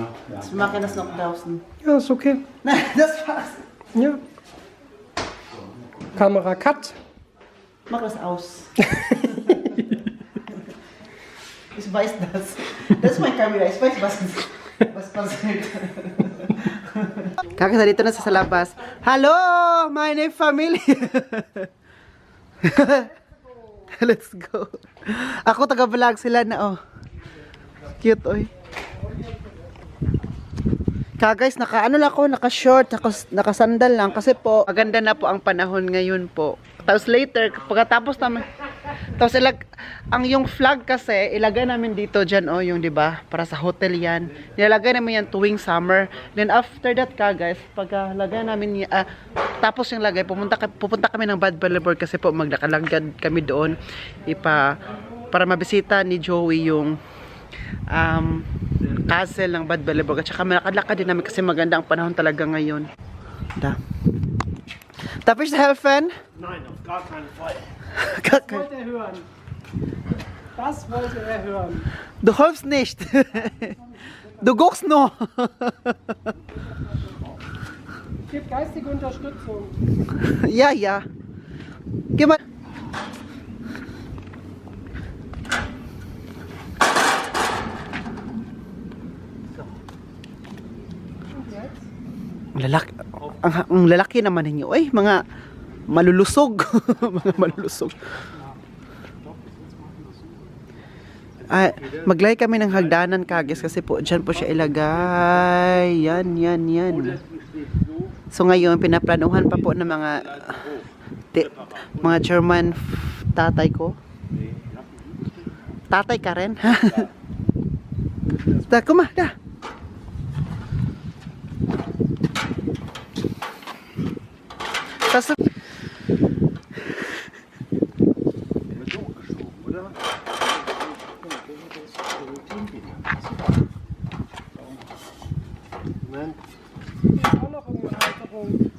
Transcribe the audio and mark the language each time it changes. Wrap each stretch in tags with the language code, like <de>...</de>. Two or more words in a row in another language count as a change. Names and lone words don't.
<de>Wir machen das noch draußen. Ja, ist okay. Nein, das war's. Ja. Kamera Cut. Mach das aus. Ich weiß das. Das ist meine Kamera. Ich weiß, was passiert.</de> <tl>Kakak dito na sa labas. Hello,</tl> <de>meine Familie.</de> <en>Let's go.</en> <tl>Ako taga-vlog sila na oh. Cute oy. Guys, naka-ano lang ako, naka-short, naka-sandal lang kasi po maganda na po ang panahon ngayon po. Tapos later, pagkatapos namin, tapos ang yung flag kasi, ilagay namin dito dyan, oh, yung 'di ba para sa hotel yan. Nilalagay namin yan tuwing summer.</tl> <en>Then after that guys,</en> <tl>pagkalagay namin, tapos yung lagay, pupunta kami ng Bad Boulevard kasi po maglakalagad kami doon, para mabisita ni Joey yung castle ng Bad Boulevard. At saka malakad-lakad din namin kasi maganda ang panahon talaga ngayon.</tl> <de>Da. Darf ich helfen? Nein, auf gar keinen Fall. Das wollte er hören. Das wollte er hören. Du hilfst nicht. Du guckst nur. Gib geistige Unterstützung. Ja. Geh mal.</de> <tl>Ang lalaki naman ninyo, mga malulusog. Mga malulusog. Maglay kami ng hagdanan kagis kasi po dyan po siya ilagay. Yan. So ngayon pinaplanuhan pa po ng mga German tatay ko. Tatay ka rin? Da, kuma, da.</tl> <de>Das Auch noch irgendeine Halterung.</de>